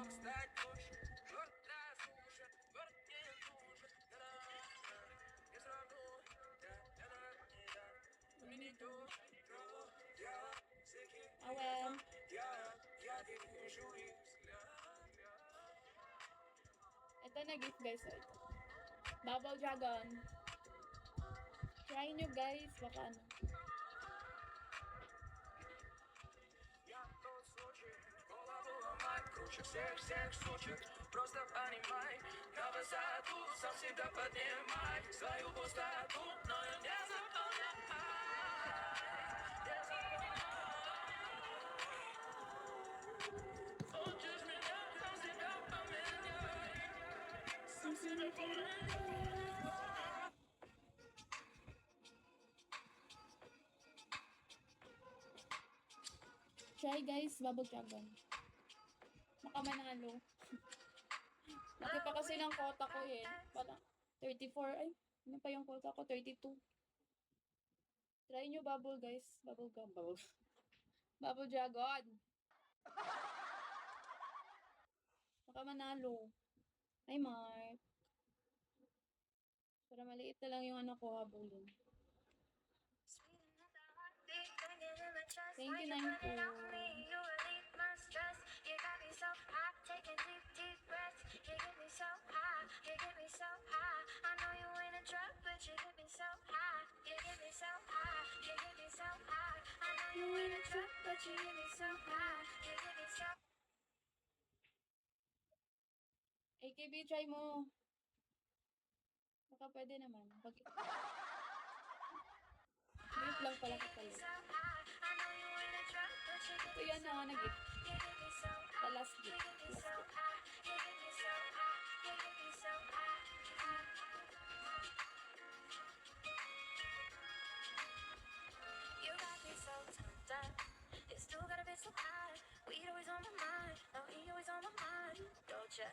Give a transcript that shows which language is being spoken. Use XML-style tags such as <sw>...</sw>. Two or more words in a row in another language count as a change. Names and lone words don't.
<tl>Awel. Ito na</tl> <en>gift guys.</en> <tl>Bubble Dragon. Try nyo guys. Baka ano.</tl> <ru>Всех случаев просто понимай, на высоту сам себя поднимай свою пустоту, но не заполняй. Хочешь меня, сам себя поменяй, сам себя поменяй.</ru> <en>Try guys, Bubble Dragon.</en> <tl>Baka manalo. Laki pa kasi ng quota ko eh. Parang 34. Ay, ano pa yung quota ko? 32. Try nyo Bubble guys. Bubble gum. Bubble Dragon. Baka manalo. Ay, Mark. Para maliit na lang yung ano ko habulin.</tl> <en>Thank you, 9 po. You got me so high, taking deep, deep breaths. You get me so high, you get me so high. I know you ain't a drug, but you get me so high. You get me so high, you get me so high. I know you ain't a drug, but you get me so high. You get me so. AKB,</en> <tl>try mo. Baka pwede naman. Wait lang pala kapalik. Ito yan na nag-gift.</tl> <en>The last gift. You got me so turned up. You still got a bit so high. Weed always on my mind. No, he always on my mind. Doja.</en>